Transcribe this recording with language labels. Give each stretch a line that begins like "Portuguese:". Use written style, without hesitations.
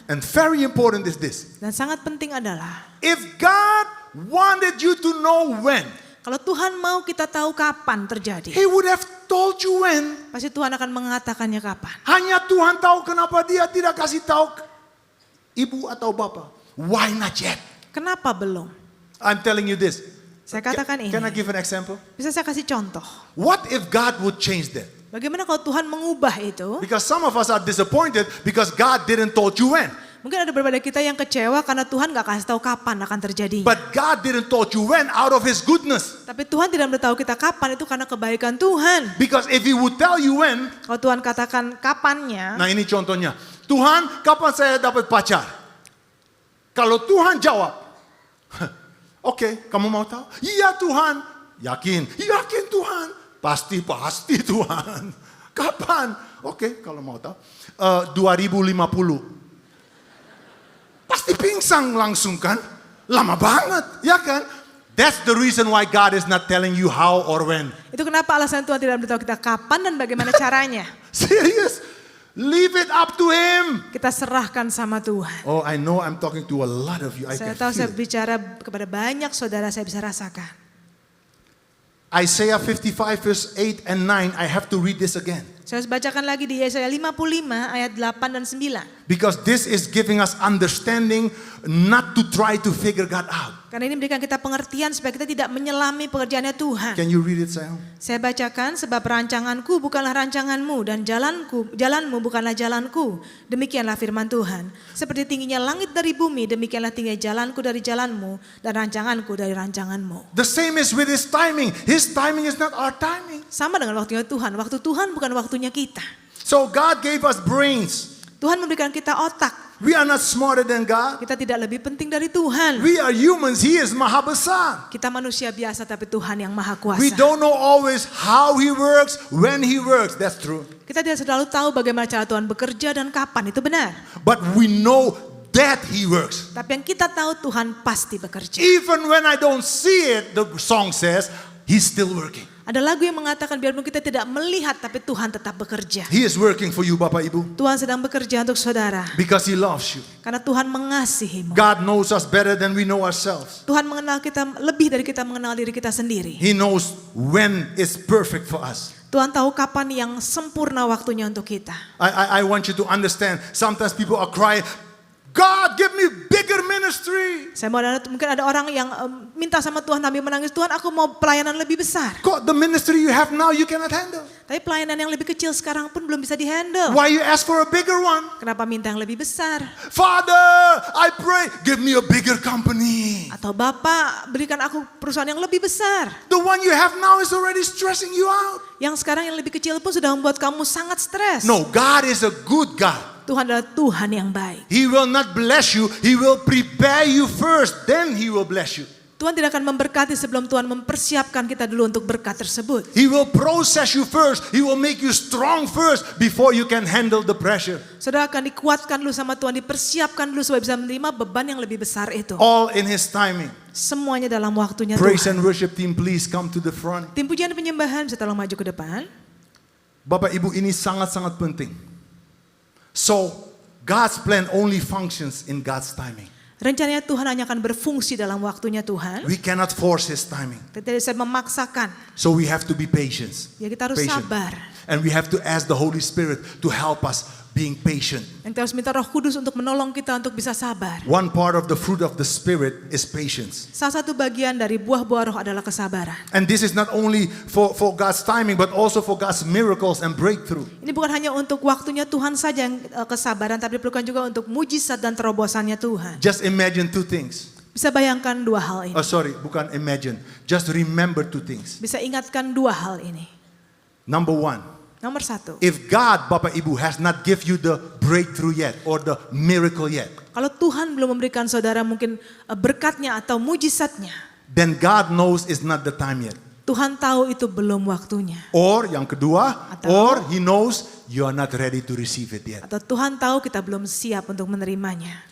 English: And very important is this.
Indonesian: Dan sangat penting adalah,
English: If God wanted you to know when,
Indonesian: kalau Tuhan mau kita tahu kapan terjadi,
English: He would have told you when.
Indonesian: pasti Tuhan akan mengatakannya kapan. Hanya Tuhan tahu kenapa Dia tidak kasih tahu ibu atau bapak.
English: Why not yet?
Indonesian: Kenapa belum?
English: I'm telling you this.
Indonesian: Saya katakan ini.
English: Can I give an example?
Indonesian: Bisa saya kasih contoh.
English: What if God would change that?
Indonesian: Bagaimana kalau Tuhan mengubah itu?
English: Because some of us are disappointed because God didn't told you when.
Indonesian: Mungkin ada beberapa dari kita yang kecewa karena Tuhan gak kasih tahu kapan akan terjadi.
English: But God didn't told you when out of His goodness.
Indonesian: Tapi Tuhan tidak memberitahu kita kapan, itu karena kebaikan Tuhan.
English: Because if He would tell you when,
Indonesian: Kalau Tuhan katakan kapannya, nah ini contohnya. Tuhan, kapan saya dapat pacar? Kalau Tuhan jawab, oke, kamu mau tahu? Iya Tuhan. Yakin Tuhan. Pasti Tuhan. Kapan? Oke, kalau mau tahu. 2050. Pasti pingsan langsung kan? Lama banget, ya kan?
English: That's the reason why God is not telling you how or when.
Indonesian: itu kenapa alasan Tuhan tidak memberitahu kita kapan dan bagaimana caranya.
English: Serious. Leave it up to Him.
Indonesian: Kita serahkan sama Tuhan.
English: Oh, I know I'm talking to a lot of you. I
Indonesian: Saya
English: can
Indonesian: tahu
English: feel
Indonesian: saya
English: it.
Indonesian: bicara kepada banyak saudara, saya bisa rasakan.
English: Isaiah 55 verse 8 and 9. I have to read this again.
Indonesian: Saya harus bacakan lagi di Yesaya 55 ayat 8 dan 9.
English: Because this is giving us understanding not to try to figure God out.
Indonesian: Karena ini memberikan kita pengertian supaya kita tidak menyelami pekerjaannya Tuhan.
English: Can you read it, Sayang?
Indonesian: Saya bacakan, sebab rancanganku bukanlah rancanganmu dan jalanmu bukanlah jalanku. Demikianlah firman Tuhan. Seperti tingginya langit dari bumi, demikianlah tingginya jalanku dari jalanmu dan rancanganku dari rancanganmu.
English: The same is with His timing. His timing is not our timing.
Indonesian: Sama dengan waktunya Tuhan. Waktu Tuhan bukan waktunya kita.
English: So God gave us brains.
Indonesian: Tuhan memberikan kita otak.
English: We are not smarter than God.
Indonesian: Kita tidak lebih penting dari Tuhan.
English: We are humans. He is
Indonesian: Maha Besar. Kita manusia biasa tapi Tuhan yang maha kuasa.
English: We don't know always how He works, when He works. That's true.
Indonesian: Kita tidak selalu tahu bagaimana cara Tuhan bekerja dan kapan, itu benar.
English: But we know that He works.
Indonesian: Tapi yang kita tahu Tuhan pasti bekerja.
English: Even when I don't see it, the song says, He's still working.
Indonesian: Ada lagu yang mengatakan biarpun kita tidak melihat tapi Tuhan tetap bekerja.
English: He is working for you,
Indonesian: Bapak Ibu. Tuhan sedang bekerja untuk saudara.
English: Because He loves you.
Indonesian: Karena Tuhan mengasihimu.
English: God knows us better than we know ourselves.
Indonesian: Tuhan mengenal kita lebih dari kita mengenal diri kita sendiri.
English: He knows when it's perfect for us.
Indonesian: Tuhan tahu kapan yang sempurna waktunya untuk kita.
English: I want you to understand. Sometimes people are crying, God, give me bigger ministry.
Indonesian: Saya mau mungkin ada orang yang minta sama Tuhan sambil menangis, Tuhan aku mau pelayanan lebih besar.
English: God, the ministry you have now you cannot handle.
Indonesian: Tapi pelayanan yang lebih kecil sekarang pun belum bisa dihandle.
English: Why you ask for a bigger one?
Indonesian: Kenapa minta yang lebih besar?
English: Father, I pray, give me a bigger company.
Indonesian: Atau Bapak berikan aku perusahaan yang lebih besar.
English: The one you have now is already stressing you out.
Indonesian: Yang sekarang yang lebih kecil pun sudah membuat kamu sangat stres.
English: No, God is a good God.
Indonesian: Tuhan adalah Tuhan yang baik.
English: He will not bless you. He will prepare you first. Then He will bless you.
Indonesian: Tuhan tidak akan memberkati sebelum Tuhan mempersiapkan kita dulu untuk berkat tersebut.
English: He will process you first. He will make you strong first before you can handle the pressure.
Indonesian: Saudara akan dikuatkan dulu sama Tuhan, dipersiapkan dulu supaya bisa menerima beban yang lebih besar itu.
English: All in His timing.
Indonesian: Semuanya dalam waktunya
English: Praise
Indonesian: Tuhan.
English: and worship team, please come to the front.
Indonesian: Tim pujian dan penyembahan bisa tolong maju ke depan. Bapak Ibu, ini sangat-sangat penting.
English: So, God's plan only functions in God's timing.
Indonesian: Rencananya Tuhan hanya akan berfungsi dalam waktunya Tuhan.
English: We cannot force His timing.
Indonesian: Kita tidak bisa memaksakan.
English: So we have to be patient.
Indonesian: Ya kita harus
English: Patient.
Indonesian: sabar.
English: And we have to ask the Holy Spirit to help us being patient.
Indonesian: Dan kita harus minta Roh Kudus untuk menolong kita untuk bisa sabar.
English: One part of the fruit of the Spirit is patience.
Indonesian: Salah satu bagian dari buah-buah roh adalah kesabaran.
English: And this is not only for God's timing, but also for God's miracles and breakthrough.
Indonesian: Ini bukan hanya untuk waktunya Tuhan saja yang kesabaran, tapi diperlukan juga untuk mujizat dan terobosannya Tuhan.
English: Just imagine two things.
Indonesian: Bisa bayangkan dua hal ini.
English: Oh sorry,
Indonesian: bukan
English: imagine. Just remember two things.
Indonesian: Bisa ingatkan dua hal ini.
English: Number one,
Indonesian: Nomor satu,
English: if God,
Indonesian: Bapak Ibu,
English: has not give you the breakthrough yet or the miracle yet,
Indonesian: kalau Tuhan belum memberikan saudara mungkin berkatnya atau mujizatnya,
English: then God knows it's not the time yet.
Indonesian: Tuhan tahu itu belum waktunya.
English: Or
Indonesian: yang kedua, Atau-
English: or He knows you are not ready to receive it yet.
Indonesian: Atau Tuhan tahu kita belum siap untuk menerimanya.